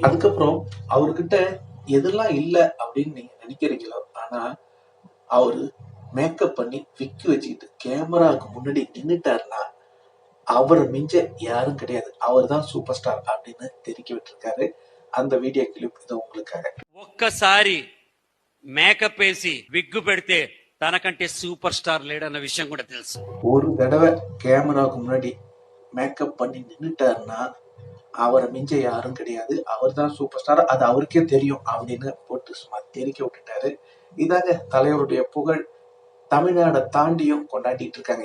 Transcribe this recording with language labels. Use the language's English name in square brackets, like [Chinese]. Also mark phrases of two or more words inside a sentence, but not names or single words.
[Tamil] அதுக்கப்புறம் அவர்கிட்ட எதெல்லாம் இல்லை அப்படின்னு நீங்க நினைக்கிறீங்களோ, ஆனா அவரு மேக்கப் பண்ணி விக்கு வச்சுக்கிட்டு கேமராவுக்கு முன்னாடி நின்னுட்டாருன்னா அவரை மிஞ்ச யாரும் கிடையாது, அவர் தான் சூப்பர் ஸ்டார் அப்படின்னு தெரிவிக்க விட்டுருக்காரு. அந்த வீடியோ கிளிப் இது உங்களுக்காக. [Telugu] ఒక్కసారి మేకప్ వేసి విగ్గు పెడితే తనకంటే సూపర్ స్టార్ లేడన్న విషయం కూడా తెలుసు. [Tamil] ஒரு தடவை கேமராவுக்கு முன்னாடி மேக்கப் பண்ணி நின்னுட்டாருன்னா அவரை மிஞ்ச யாரும் கிடையாது, அவர் தான் சூப்பர் ஸ்டார், அது அவருக்கே தெரியும் அப்படின்னு போட்டு சும்மா தெரிக்க விட்டுட்டாரு. இதாங்க தலைவருடைய புகழ் தமிழ்நாடை தாண்டியும் கொண்டாடிட்டு இருக்காங்க.